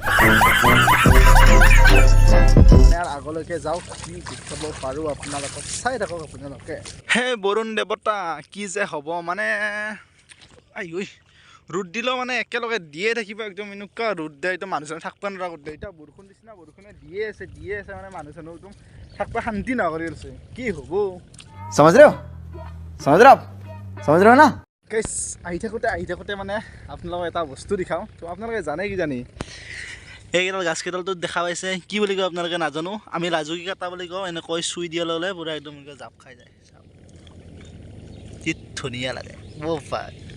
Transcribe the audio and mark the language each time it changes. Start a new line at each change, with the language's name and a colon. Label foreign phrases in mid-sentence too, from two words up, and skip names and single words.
Assamese: ইয়াৰ আগলৈকে যাওক কি দেখাব পাৰোঁ আপোনালোকক চাই থাকক আপোনালোকে হে বৰুণ দেৱতা কি যে হ'ব মানে ৰ'দ দিলেও মানে একেলগে দিয়ে থাকিব একদম এনেকুৱা ৰ'দ দিয়ে একদম মানুহ চানুহ থাকিব নোৱাৰা কৰি দিয়ে এতিয়া বৰষুণ নিচিনা বৰষুণে দিয়ে আছে মানে মানুহ চানুহ একদম থাকিব শান্তি নকৰি আছে কি হ'ব
Hindi: समझ रहे हो ना
Assamese: কেছ আহি থাকোঁতে মানে আপোনালোকক এটা বস্তু দেখাওঁ তো আপোনালোকে জানে কি জানি এইকেইডাল গাছকেইডালটো দেখা পাইছে কি বুলি কয় আপোনালোকে নাজানো আমি লাজুকী কাটা বুলি কওঁ এনেকৈ চুই দিয়া ল'লে পূৰা একদম এনেকৈ জাপ খাই যায় কি ধুনীয়া লাগে পাই